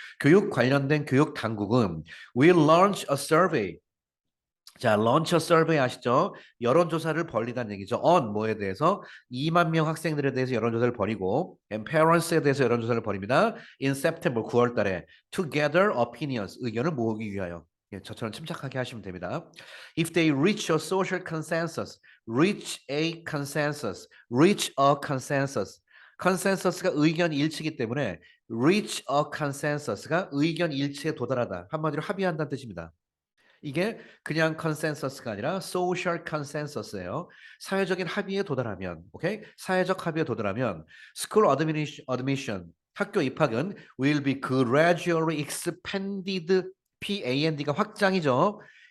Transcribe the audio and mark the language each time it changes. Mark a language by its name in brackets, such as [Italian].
[Korean] 교육 관련된 교육 당국은 [English] will launch a survey [Korean] 자, 런처 서베이 아시죠? 여론조사를 벌리다는 얘기죠. on 뭐에 대해서 2만 명 학생들에 대해서 여론조사를 벌이고 and parents에 대해서 여론조사를 벌입니다. [English] in September [Korean] 9월 달에 [English] to gather opinions [Korean] 의견을 모으기 위하여 저처럼 침착하게 하시면 됩니다. [English] If they reach a social consensus, reach a consensus, reach a consensus. [Korean] consensus가 의견 일치이기 때문에 [English] reach a consensus [Korean] 가 의견 일치에 도달하다. 한마디로 합의한다는 뜻입니다. 이게 그냥 컨센서스가 아니라 소셜 컨센서스예요. 사회적인 합의에 도달하면, 오케이? 사회적 합의에 도달하면 [English] school admission [Korean] 학교 입학은 [English] will be gradually expanded [Korean] PAND가 확장이죠.